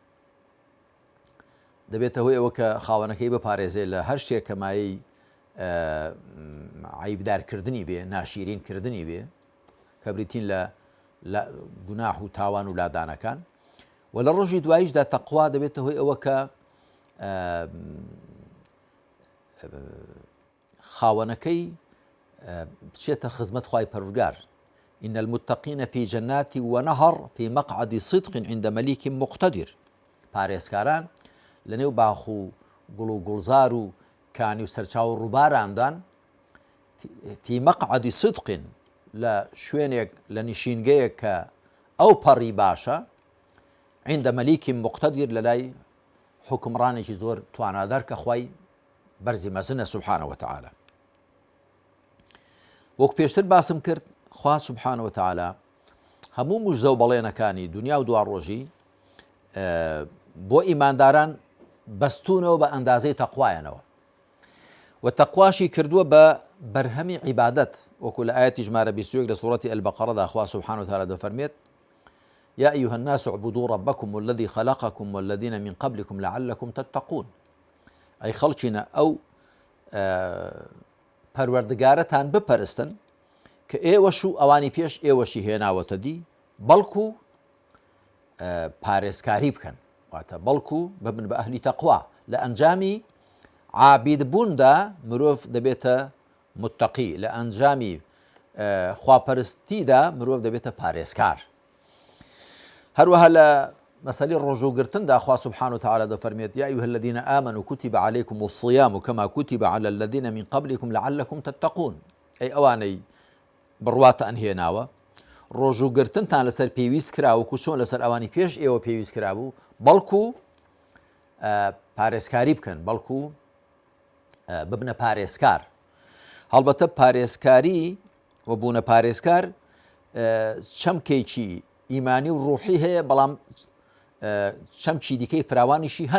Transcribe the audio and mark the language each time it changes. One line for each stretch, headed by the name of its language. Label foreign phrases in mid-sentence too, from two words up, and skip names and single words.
Central Kurdish: دەبێتە هۆی ئەوە کە خاوەنەکەی بپارێزێت لە هەر شتێک کە مایەی عیبدارکردنی بێ، ناشیرینکردنی بێ کە بریتین لە گوناح و تاوان و لادانەکان. و لە ڕۆژی دواییشدا تەقوا دەبێتە هۆی ئەوە کە خاوەنەکەی بچێتە خزمەت خوای پەروەردگار.
Arabic: إن المتقين في جنات ونهر في مقعد صدق عند مليك مقتدر.
Central Kurdish: پارێزکاران لەنێو باخ و گوڵ و گوڵزار و کانی و سەرچاو و ڕووبارامدان
Arabic: في مقعد صدق
Central Kurdish: لە شوێنێک لە نشینگەیەک کە ئەو پەڕی باشە
Arabic: عند مليك مقتدر
Central Kurdish: لە لای حکمڕانێکی زۆر توانادار کە خوای بەرزی مەزنە
Arabic: سبحانه وتعالى.
Central Kurdish: وەک پێشتر باسم کرد خوا
Arabic: سبحانه وتعالى
Central Kurdish: هەموو موژزە و بەڵێنەکانی دنیا و دوا ڕۆژی بۆ ئیمانداران بەستونەوە بە ئەندازەی تەقوایەنەوە و تەقواشی کردووە بە بەرهەمی عیبادەت. وەکو لە ئاەتی ژمارە 21 لە سوورەتی ئەلبەقەڕەدا خوا
Arabic: سبحانه وتعالى
Central Kurdish: دەفەرمێت
Arabic: يا أيها الناس اعبدوا ربكم الذي خلقكم والذين من قبلكم لعلكم تتقون.
Central Kurdish: ئەی خەڵکینە ئەو پەروەردگارەتان بپەرستن کە ئێوەش و ئەوانی پێش ئێوەشی هێناوەتە دی، بەڵکو پارێزکاری بکەن، واتە بەڵکو ببن بە ئەهلی تەقوا. لە ئەنجامی عابیدبووندا مرۆڤ دەبێتە متەقی، لە ئەنجامی خواپەرستیدا مرۆڤ دەبێتە پارێزکار. هەروەها لە مەسەلەی ڕۆژوگرتندا خوا
Arabic: سبحانه وتعالى
Central Kurdish: دەفەرمێت
Arabic: يا أيها الذين آمنوا كتب عليكم الصيام كما كتب على الذين من قبلكم لعلكم تتقون.
Central Kurdish: ئەی ئەوانەی بڕواتە ئەنهێناوە ڕۆژوگرتنتان لەسەر پێویست کراوەکو چۆن لەسەر ئەوانی پێش ئێوە پێویست کرابوو، بەڵکو پارێزکاری بکەن، بەڵکو ببنە پارێزکار. هەڵبەتە پارێزکاری و بوونە پارێزکار چەمکێکی ئیمانی و ڕوحی هەیە، بەڵام چەمکی دیکەی فراوانیشی هەن.